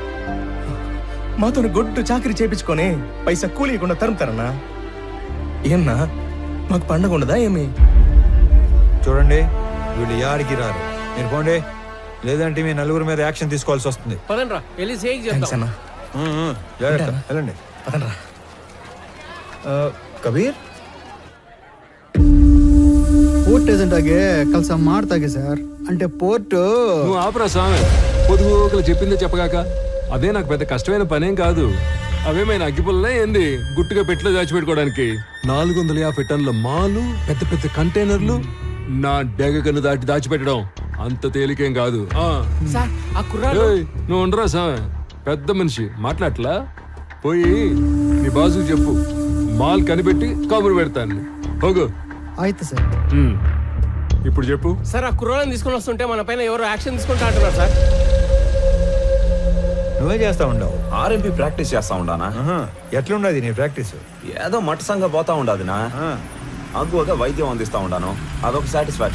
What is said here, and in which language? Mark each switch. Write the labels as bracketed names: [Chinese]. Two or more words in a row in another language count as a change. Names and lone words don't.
[Telugu] మాతో గొడ్డు చాకరీ చేపించుకొని పైసా కూలీయకుండా తరుముతారన్నా. ఏమన్నా మాకు పండగ ఉండదా ఏమి? చూడండి, వీళ్ళు యాడికి రారు. మీరు పోండి, లేదంటే మీ 4 మీద యాక్షన్ తీసుకోవాల్సి వస్తుంది. పదండ్రా, వెళ్ళి సేక్ చేద్దాం. జాగ్రత్త, వెళ్ళండి. పదండ్రా. [Kannada] ಕಬೀರ್, [English] port agent [Kannada] ಆಗಿ ಕೆಲಸ ಮಾಡ್ತಾಗೆ ಸರ್. [Telugu] అంటే పోర్ట్ నువ్వు ఆపరా స్వామి, పొదుగులు చెప్పిందే చెప్పగాక. అదే నాకు పెద్ద కష్టమైన పనేం కాదు. అవేమైనా అగ్గిపుల్లనే ఏంది గుట్టుగా పెట్టిలో దాచిపెట్టుకోవడానికి? 450 టన్నుల మాలు, పెద్ద పెద్ద కంటైనర్లు నా డెగ కన్ను దాచిపెట్టడం అంత తేలికేం కాదు. నువ్వు ఉండరా స్వామి, పెద్ద మనిషి మాట్లాడలా. పోయి నీ బాసు చెప్పు, మాల్ కనిపెట్టి కబురు పెడతాను. [Kannada] ಹೋಗು. ಆಯ್ತು ಸರ್. [Telugu] ఇప్పుడు చెప్పు సార్. ఆ కుర్రాళ్ళని తీసుకొని వస్తుంటే మన పైన ఎవరు యాక్షన్ తీసుకుంటా అంటున్నారు సార్. నువ్వే చేస్తా ఉండవు. [English] RMP practice [Telugu] చేస్తా ఉండానా? ఎట్లుండదు నీ ప్రాక్టీస్? ఏదో మట్టసంగా పోతా ఉండదునా, అగ్గువగా వైద్యం అందిస్తా ఉండాను, అదొక సాటిస్ఫాక్షన్.